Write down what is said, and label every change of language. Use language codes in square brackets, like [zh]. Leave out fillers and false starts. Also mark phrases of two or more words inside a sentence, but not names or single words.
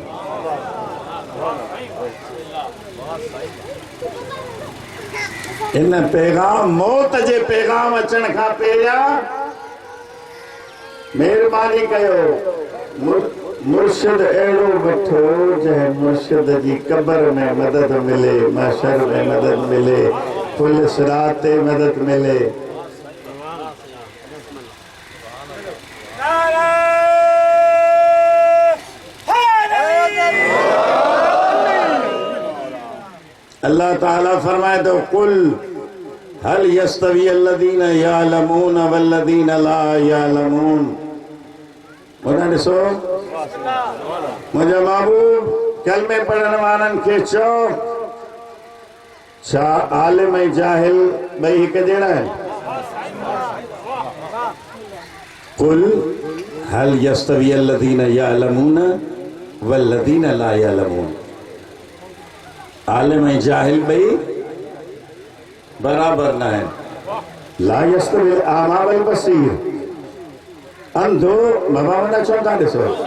[sd] इन पैगाम मौत जे पैगाम अचण खां पहिरियां महिरबानी कयो मुर्शिद अहिड़ो वठो जंहिं मुर्शिद जी क़ब्र में मदद मिले महशर में मदद मिले पुल सिरात ते मदद मिले। अल्लाह ताला फरमाए तो [ar] قل هل يستوي الذين يعلمون والذين لا يعلمون. [sd] मुझे ॾिसो मुझे महबूब कलमे पढ़ण वारनि खे चओ छा आलिम ऐं जाहिल ॿई हिक जहिड़ा आहिनि? [ar] قل هل يستوي الذين يعلمون والذين لا يعلمون. [sd] आलिम ऐं जाहिल ॿई बराबर न आहिनि। [ar] لا يستوي الأعمى والبصير. [sd] अंधो बाबा वॾा चवनि था ॾिसो